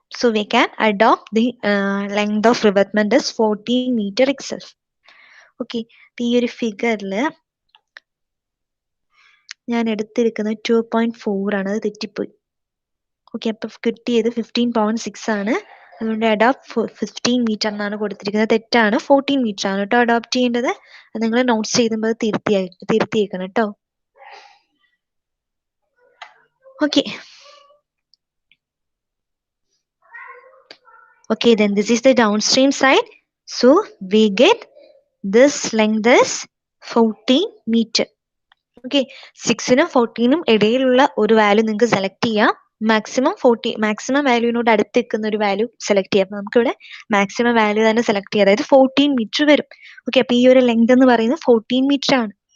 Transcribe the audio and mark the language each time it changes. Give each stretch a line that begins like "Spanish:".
English: So we can adopt the length of revetment as 14 meter itself.
Malayalam: Okay, ഈ ഒരു ഫിഗറിൽ ഞാൻ എടുത്തിരിക്കുന്നത് 2.4 ആണ്, അത് തെറ്റിപ്പോയി. ഓക്കെ, അപ്പം കിട്ടിയത് 15.6 ആണ്. അതുകൊണ്ട് അഡോപ്റ്റ് 15 മീറ്റർ എന്നാണ് കൊടുത്തിരിക്കുന്നത്. തെറ്റാണ്, 14 മീറ്റർ ആണ് കേട്ടോ അഡോപ്റ്റ് ചെയ്യേണ്ടത്. അത് നിങ്ങൾ നോട്ട്സ് ചെയ്യുമ്പോൾ തിരുത്തിയേക്കണം കേട്ടോ.
English: Okay, okay, then this is the downstream side. So we get this length is 14 meter.
Malayalam: Okay, 6നും 14നും ഇടയിലുള്ള ഒരു വാല്യൂ നിങ്ങൾക്ക് സെലക്ട് ചെയ്യാം. മാക്സിമം വാല്യൂവിനോട് അടുത്ത് നിൽക്കുന്ന ഒരു വാല്യൂ സെലക്ട് ചെയ്യാം. അപ്പൊ നമുക്ക് ഇവിടെ മാക്സിമം വാല്യൂ തന്നെ സെലക്ട് ചെയ്യാം, അതായത് 14 മീറ്റർ വരും. ഓക്കെ, അപ്പൊ ഈ ഒരു ലെങ്ത് എന്ന് പറയുന്നത് 14 മീറ്റർ ആണ്.